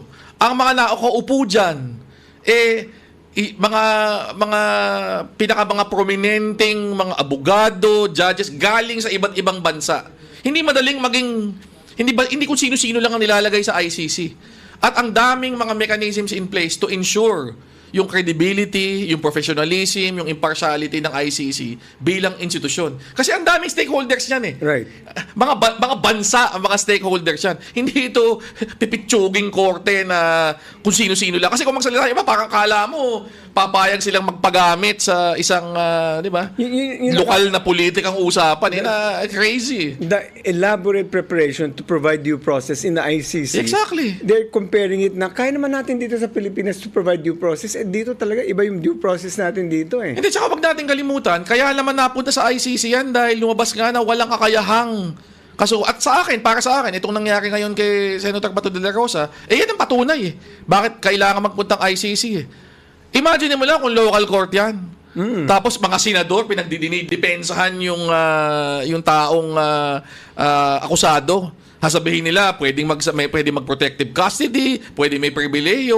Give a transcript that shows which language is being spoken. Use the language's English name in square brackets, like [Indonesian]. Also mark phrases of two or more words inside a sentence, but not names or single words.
[Filipino] Ang mga nakaupo dyan, mga prominenteng mga abogado, judges, galing sa iba't ibang bansa. Hindi madaling hindi kung sino-sino lang ang nilalagay sa ICC. At ang daming mga [English] mechanisms in place to ensure [Filipino] yung credibility, yung professionalism, yung impartiality ng ICC bilang institusyon. Kasi ang daming stakeholders niyan eh. [English] Right. [Filipino] Mga bansa ang mga stakeholders yan. Hindi ito pipitsuging korte na kung sino-sino lang. Kasi kung magsalita iba, parang kala mo, papayag silang magpagamit sa isang, di ba, lokal na politikang usapan. [English] Crazy. The elaborate preparation to provide due process in the ICC. Exactly. They're comparing it [Filipino] na kaya naman natin dito sa Pilipinas [English] to provide due process. [Filipino] Dito talaga iba yung [English] due process [Filipino] natin dito eh. Hindi, tsaka wag natin kalimutan, kaya naman napunta sa ICC yan dahil lumabas nga na walang kakayahang kaso. At para sa akin, itong nangyari ngayon kay Senator Bato de la Rosa, yan ang patunay eh. Bakit kailangan magpuntang ICC eh. Imagine mo lang kung [English] local court [Filipino] yan. Tapos mga senador, pinagdidepensahan yung taong akusado. Sasabihin nila, pwedeng mag- [English] protective custody, [Filipino] pwedeng may pribileyo.